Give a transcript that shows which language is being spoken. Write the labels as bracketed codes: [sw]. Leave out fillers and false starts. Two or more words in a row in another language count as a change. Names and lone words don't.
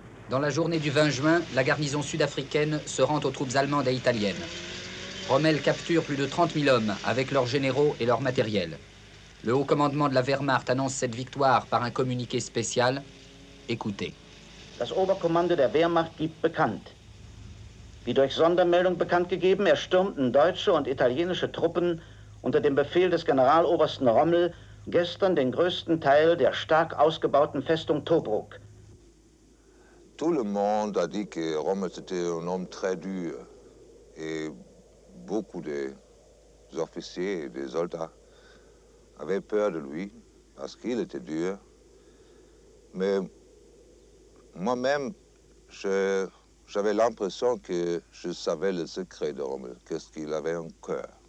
[fr] Dans la journée du 20 juin, la garnison sud-africaine se rend aux troupes allemandes et italiennes. Rommel capture plus de 30 000 hommes avec leurs généraux et leur matériel. Le haut commandement de la Wehrmacht annonce cette victoire par un communiqué spécial. Écoutez. [de] Das Oberkommando der Wehrmacht gibt bekannt. Wie durch Sondermeldung bekannt gegeben, erstürmten deutsche und italienische Truppen unter dem Befehl des Generalobersten Rommel gestern den größten Teil der stark ausgebauten Festung Tobruk. [fr] Tout le monde a dit que Rommel était un homme très dur et beaucoup des officiers et des soldats avaient peur de lui parce qu'il était dur. Mais moi-même, j'avais l'impression que je savais le secret de Rommel, qu'est-ce qu'il avait en cœur.